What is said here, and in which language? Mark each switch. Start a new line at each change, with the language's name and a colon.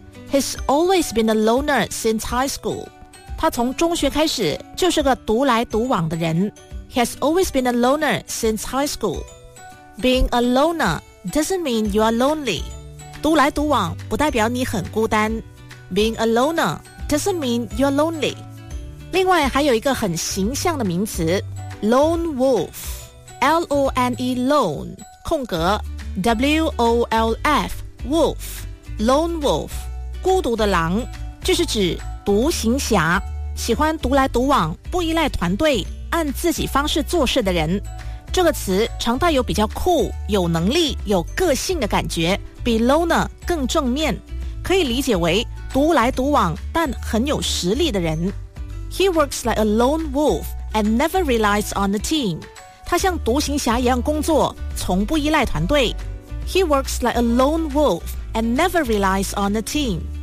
English: He's always been a loner since high school。
Chinese: 他从中学开始就是个独来独往的人。
English: He's always been a loner since high school。 Being a loner doesn't mean you are lonely。
Chinese: 独来独往不代表你很孤单。
English: Being a loner doesn't mean you are lonely。
Chinese: 另外还有一个很形象的名词 Lone Wolf， L-O-N-E lone 空格W-O-L-F Wolf， Lone Wolf， 孤独的狼，就是指独行侠，喜欢独来独往，不依赖团队，按自己方式做事的人。这个词常带有比较酷，有能力，有个性的感觉，比 loner 更正面，可以理解为独来独往但很有实力的人。
English: He works like a lone wolf and never relies on the team。
Chinese: 他像独行侠一样工作，从不依赖团队。
English: He works like a lone wolf and never relies on the team.